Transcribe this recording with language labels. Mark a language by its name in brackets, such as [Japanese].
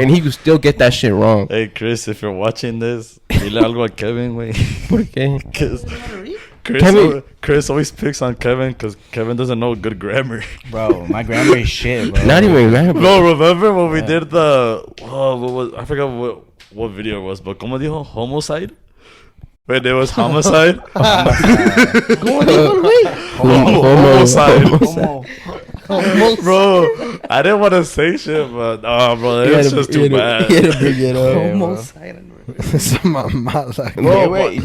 [English] And he could still get that shit wrong. Hey, Chris, if you're watching this, [Spanish] dile algo a Kevin, güey. ¿Por qué? [English] Because Kevin- Chris always picks on Kevin because Kevin doesn't know good grammar. Bro, my grammar is shit, bro. Not even that, bro. Bro, remember when we did the... Oh, what was... I forgot what video it was, but [Spanish] ¿cómo dijo? [English] Homicide? Wait, there was homicide? Homicide. Bro, I didn't want to say shit, but... Oh, bro, it was just too bad. He had to bring it up. Almost silent. Wait, wait.